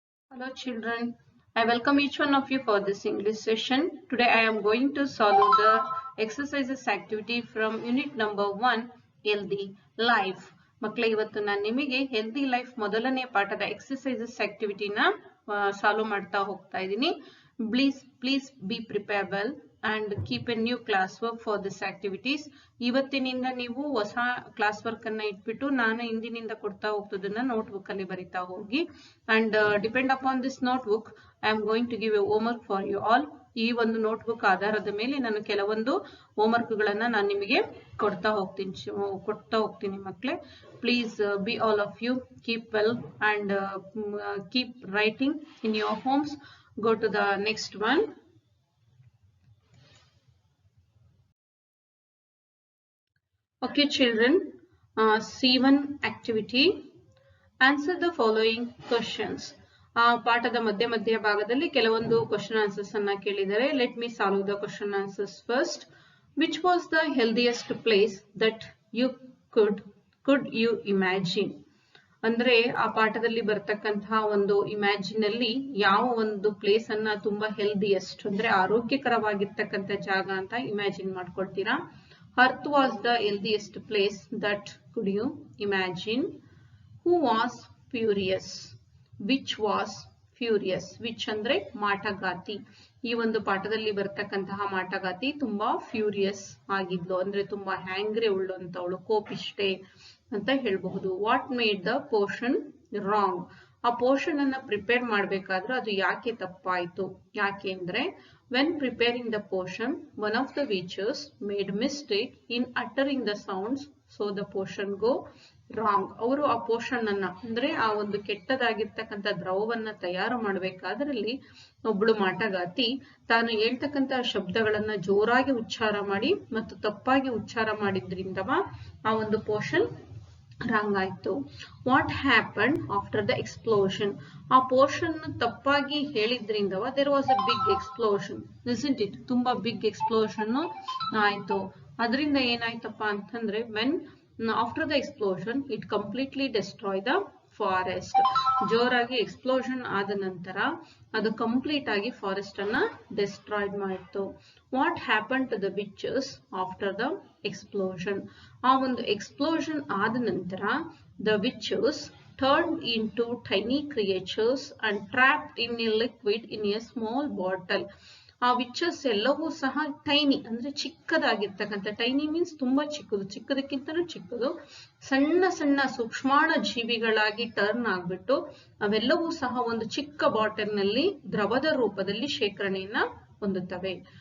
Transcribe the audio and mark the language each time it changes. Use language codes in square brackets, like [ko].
[en] Hello children, I welcome each one of you for this English session. Today I am going to solve the exercises activity from unit number 1, Healthy Life. [kn] ಮಕ್ಕಳೇ ಇವತ್ತು ನಾನು ನಿಮಗೆ healthy life ಮೊದಲನೇ ಪಾಠದ exercises ಆಕ್ಟಿವಿಟಿನ solve ಮಾಡ್ತಾ ಹೋಗ್ತಾ ಇದ್ದೀನಿ. [en] Please be preparable and keep a new classwork for this activities. [kn] ಇವತ್ತಿನಿಂದ ನೀವು ಹೊಸ ಕ್ಲಾಸ್ ವರ್ಕ್ ಅನ್ನ ಇಟ್ಬಿಟ್ಟು ನಾನು ಇಂದಿನಿಂದ ಕೊಡ್ತಾ ಹೋಗ್ತದನ್ನ ನೋಟ್ಬುಕ್ ಅಲ್ಲಿ ಬರಿತಾ ಹೋಗಿ [en] and depend upon this notebook I am going to give a homework for you all. [kn] ಈ ಒಂದು ನೋಟ್ಬುಕ್ ಆಧಾರದ ಮೇಲೆ ನಾನು ಕೆಲವೊಂದು ಹೋಮ್ವರ್ಕ್ ಗಳನ್ನ ನಾನು ನಿಮಗೆ ಕೊಡ್ತಾ ಹೋಗ್ತೀನಿ ಮಕ್ಕಳೇ. [en] Please be all of you keep well and keep writing in your homes. Go to the next one. Okay children, C1 activity. Answer the following questions. [kn] ಪಾಠದ ಮಧ್ಯ ಭಾಗದಲ್ಲಿ ಕೆಲವೊಂದು ಕ್ವೆಶ್ಚನ್ ಆನ್ಸರ್ಸ್ ಅನ್ನ ಕೇಳಿದರೆ. [en] Let me solve the question answers first. Which was the healthiest place that you could you imagine? [kn] ಅಂದ್ರೆ ಆ ಪಾಠದಲ್ಲಿ ಬರ್ತಕ್ಕಂತಹ ಒಂದು ಇಮ್ಯಾಜಿನ್ ಅಲ್ಲಿ ಯಾವ ಒಂದು ಪ್ಲೇಸ್ ಅನ್ನ ತುಂಬಾ ಹೆಲ್ದಿಯೆಸ್ಟ್ ಅಂದ್ರೆ ಆರೋಗ್ಯಕರವಾಗಿರ್ತಕ್ಕಂಥ ಜಾಗ ಅಂತ imagine ಮಾಡ್ಕೊಳ್ತೀರಾ? [en] Earth was the healthiest place that could you imagine. Who was furious? Which was furious? [kn] Which andre ಮಾಟಗಾತಿ. ಈ ಒಂದು ಪಾಠದಲ್ಲಿ ಬರ್ತಕ್ಕಂತಹ ಮಾಟಗಾತಿ ತುಂಬಾ ಫ್ಯೂರಿಯಸ್ ಆಗಿದ್ಲು ಅಂದ್ರೆ ತುಂಬಾ ಹ್ಯಾಂಗ್ರೆ ಉಳ್ಳಂತವಳು, ಕೋಪಿಷ್ಟೆ ಅಂತ ಹೇಳ್ಬಹುದು. [en] What made the portion wrong? [kn] ಆ ಪೋರ್ಷನ್ ಅನ್ನ ಪ್ರಿಪೇರ್ ಮಾಡ್ಬೇಕಾದ್ರೆ ಅದು ಯಾಕೆ ತಪ್ಪಾಯ್ತು? ಯಾಕೆ ಅಂದ್ರೆ [en] when preparing the portion, one of the teachers made mistake in uttering the sounds, so the portion go wrong. [kn] ಅವರು ಆ ಪೋರ್ಷನ್ ಅನ್ನ ಅಂದ್ರೆ ಆ ಒಂದು ಕೆಟ್ಟದಾಗಿರ್ತಕ್ಕಂಥ ದ್ರವವನ್ನ ತಯಾರು ಮಾಡ್ಬೇಕಾದ್ರಲ್ಲಿ ಒಬ್ಳು ಮಾಟಗಾತಿ ತಾನು ಹೇಳ್ತಕ್ಕಂಥ ಶಬ್ದಗಳನ್ನ ಜೋರಾಗಿ ಉಚ್ಚಾರ ಮಾಡಿ ಮತ್ತು ತಪ್ಪಾಗಿ ಉಚ್ಚಾರ ಮಾಡಿದ್ರಿಂದವ ಆ ಒಂದು ಪೋರ್ಷನ್ ರಾಂಗ್ ಆಯ್ತು. [en] What happen after the explosion? [kn] ಆ ಪೋರ್ಷನ್ ತಪ್ಪಾಗಿ ಹೇಳಿದ್ರಿಂದವ [en] There was a big explosion, isn't it? [kn] ತುಂಬಾ ಬಿಗ್ ಎಕ್ಸ್ಪ್ಲೋಷನ್ ಆಯ್ತು. ಅದರಿಂದ ಏನಾಯ್ತಪ್ಪ ಅಂತಂದ್ರೆ [en] When after the explosion it completely destroy the forest. [kn] ಜೋರಾಗಿ ಎಕ್ಸ್ಪ್ಲೋಷನ್ ಆದ ನಂತರ ಅದು ಕಂಪ್ಲೀಟ್ ಆಗಿ ಫಾರೆಸ್ಟ್ ಅನ್ನ ಡೆಸ್ಟ್ರಾಯ್ಡ್ ಮಾಡಿತ್ತು. [en] What happen to the witches after the explosion? [kn] ಆ ಒಂದು ಎಕ್ಸ್ಪ್ಲೋಷನ್ ಆದ ನಂತರ [en] The witches turned into tiny creatures and trapped in a liquid in a small bottle. [kn] ಆ ವಿಚಸ್ ಎಲ್ಲವೂ ಸಹ ಟೈನಿ ಅಂದ್ರೆ ಚಿಕ್ಕದಾಗಿರ್ತಕ್ಕಂಥ, ಟೈನಿ ಮೀನ್ಸ್ ತುಂಬಾ ಚಿಕ್ಕದು, ಚಿಕ್ಕದಕ್ಕಿಂತಲೂ ಚಿಕ್ಕದು, ಸಣ್ಣ ಸಣ್ಣ ಸೂಕ್ಷ್ಮಾಣ ಜೀವಿಗಳಾಗಿ ಟರ್ನ್ ಆಗ್ಬಿಟ್ಟು ಅವೆಲ್ಲವೂ ಸಹ ಒಂದು ಚಿಕ್ಕ ಬಾಟಲ್ ನಲ್ಲಿ ದ್ರವದ ರೂಪದಲ್ಲಿ ಶೇಖರಣೆಯನ್ನ ಹೊಂದುತ್ತವೆ.